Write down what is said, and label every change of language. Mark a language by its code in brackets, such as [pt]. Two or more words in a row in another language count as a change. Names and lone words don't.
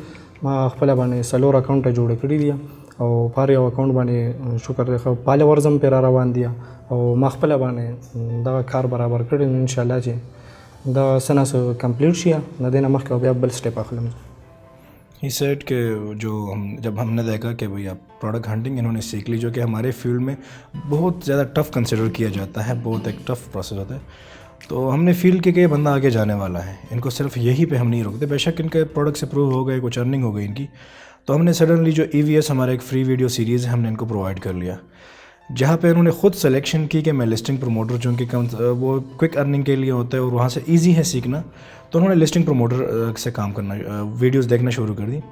[ps] ما خپله باندې 4 اکاونټه جوړ کړي دي, او پر یو اکاونټ باندې شکر دی فالوورز هم پرې را روان دي, او ما خپله باندې دغه کار برابر کړی دی. انشاءالله چې دا څه نه څه کمپلیټ شي, د دې نه مخکې بیا بل سټیپ اخلم. [en] he said [ur] کہ جب ہم نے دیکھا کہ بھئی اب [en] product hunting [ur] انہوں نے سیکھ لی، جو کہ ہمارے فیلڈ میں بہت زیادہ [en] tough consider [ur] کیا جاتا ہے، بہت ایک ٹف پروسیس ہوتا ہے، تو ہم نے فیل کیا کہ یہ بندہ آگے جانے والا ہے، ان کو صرف یہی پہ ہم نہیں روکتے، بے شک ان کے پروڈکٹس اپروو ہو گئے، کچھ ارننگ ہو گئی ان کی، تو ہم نے سڈنلی جو EVS ہمارا ایک [en] free video series [ur] ہے ہم نے ان کو پرووائڈ کر لیا، جہاں پہ انہوں نے خود سلیکشن کی کہ میں [en] listing promoter [ur] چونکہ وہ [en] quick earning [ur] کے لیے ہوتا ہے اور وہاں سے ایزی ہے سیکھنا، تو انہوں نے [en] listing promoter [ur] سے کام کرنا، ویڈیوز دیکھنا شروع کر دی۔